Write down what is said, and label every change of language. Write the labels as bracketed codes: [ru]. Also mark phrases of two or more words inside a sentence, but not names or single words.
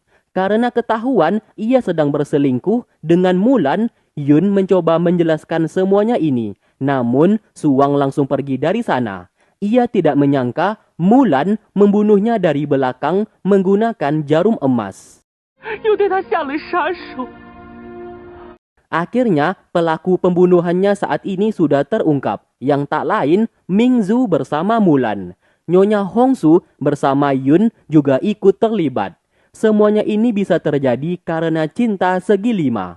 [id] Karena ketahuan ia sedang berselingkuh dengan Mulan, Yun mencoba menjelaskan semuanya ini. Namun Su Wang langsung pergi dari sana. Ia tidak menyangka Mulan membunuhnya dari belakang menggunakan jarum emas. [zh] 又对他下了杀手。 [id] Akhirnya, pelaku pembunuhannya saat ini sudah terungkap, yang tak lain Mingzu bersama Mulan. Nyonya Hongsu bersama Yun juga ikut terlibat. Semuanya ini bisa terjadi karena cinta segi lima.